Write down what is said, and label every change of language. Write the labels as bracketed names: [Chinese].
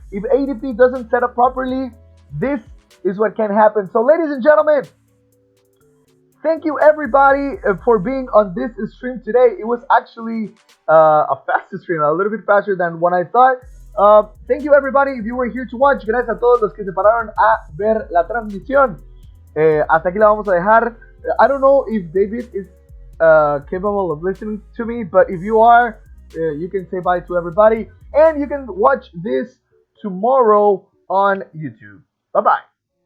[English] If ADP doesn't set up properly, this is what can happen. So ladies and gentlemen, thank you everybody for being on this stream today. It was actually a fast stream, a little bit faster than what I thought. Thank you everybody if you were here to watch. [Spanish] Gracias a todos los que se pararon a ver la transmisión. Hasta aquí la vamos a dejar. [English] I don't know if David is capable of listening to me, but if you are, you can say bye to everybody, and you can watch this tomorrow on YouTube. Bye bye.